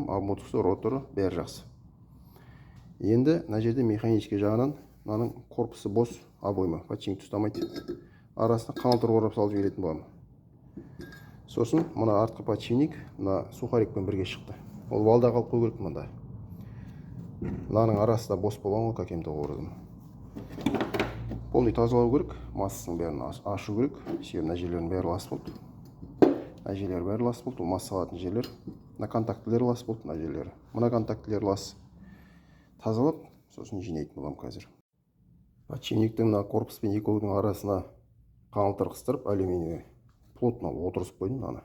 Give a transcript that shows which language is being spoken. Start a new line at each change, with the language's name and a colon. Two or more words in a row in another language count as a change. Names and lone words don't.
Kazakh: Обмоткасы, роторы бәрі жақсы. Енді мына жерде механический жағынан мынаның корпусы бос, обойма, подшипник ұстамайды. Арасына қаңылтыр орап салып жіберетін боламын. Сосын мына артқы подшипник мына сухарикпен бірге шықты. Ол валда қалып қою керек мында. Мынаның арасы да бос болған ғой,
Russian: каким-то образом.
Kazakh: Полный тазалау керек, массаның бәрін ашу керек. Себебі мына жерлердің бәрі лас болды. Мына жерлер бәрі лас болды, ол масса алатын жерлер. Мына контактілер лас болды, мына жерлері. Мына контактілер лас. Тазалап, сосын жинайтын болам қазір. Подшипниктің мына корпус пен екеудің арасына қаңылтыр қыстырып, алюминий плотно отырғызып қойдым, мынаны.